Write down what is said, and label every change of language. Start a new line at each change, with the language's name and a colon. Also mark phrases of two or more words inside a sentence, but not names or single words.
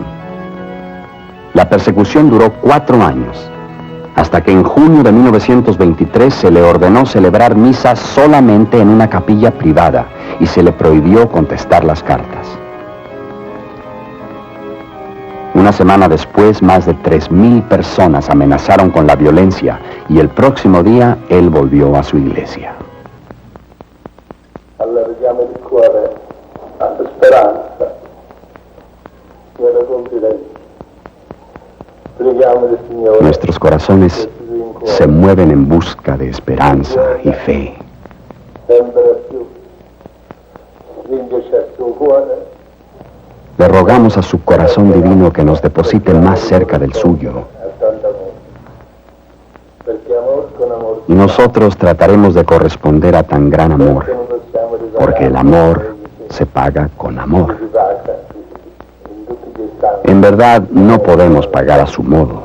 Spanish: La persecución duró 4 años, hasta que en junio de 1923 se le ordenó celebrar misa solamente en una capilla privada y se le prohibió contestar las cartas. Una semana después, más de 3,000 personas amenazaron con la violencia y el próximo día él volvió a su iglesia.
Italian: Allarghiamo il cuore alla speranza e alla confidenza. Preghiamo il Signore.
Spanish: Nuestros corazones se mueven en busca de esperanza y fe.
Italian: Sempre più stringerci al suo cuore.
Spanish: Le rogamos a su corazón divino que nos deposite más cerca del suyo. Y nosotros trataremos de corresponder a tan gran amor, porque el amor se paga con amor. En verdad, no podemos pagar a su modo.